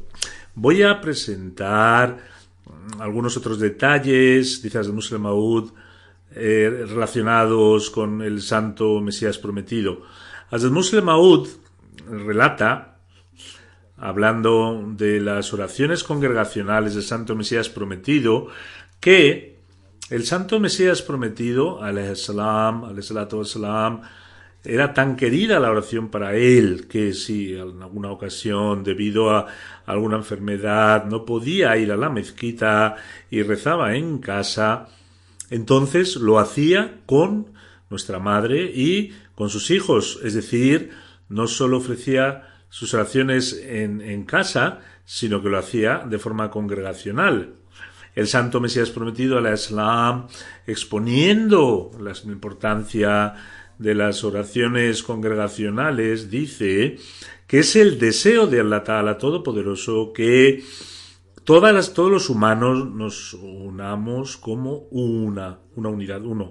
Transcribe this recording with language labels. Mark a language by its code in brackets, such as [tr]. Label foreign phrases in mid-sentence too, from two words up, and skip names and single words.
[es] Voy a presentar algunos otros detalles, dice Hazrat Musleh Maud, relacionados con el Santo Mesías prometido. Hazrat Musleh Maud relata, hablando de las oraciones congregacionales del Santo Mesías prometido, que el Santo Mesías prometido, [ar] عليه الصلاة والسلام, [es] era tan querida la oración para él que si en alguna ocasión, debido a alguna enfermedad, no podía ir a la mezquita y rezaba en casa, entonces lo hacía con nuestra madre y con sus hijos. Es decir, no solo ofrecía sus oraciones en casa, sino que lo hacía de forma congregacional. El Santo Mesías prometido, [ar] عليه السلام, [es] exponiendo la importancia de las oraciones congregacionales, dice que es el deseo de [ar] الله تعالى [es] Todopoderoso que todos los humanos nos unamos como una unidad, uno.